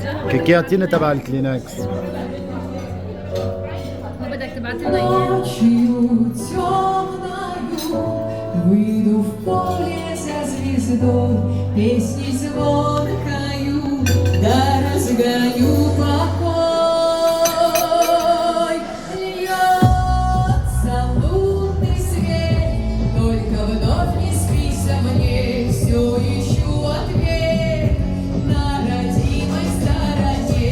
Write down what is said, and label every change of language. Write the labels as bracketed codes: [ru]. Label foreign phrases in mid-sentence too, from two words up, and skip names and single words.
[ar] كيكياتينا تبع الكلينكس. ما بدك تبعت لنا اياه؟ [ru] Выйду в поле за звездой, песни звонкою, да разгоню покой. Льется лунный свет, только вновь не спится мне, все ищу ответ на родимой стороне.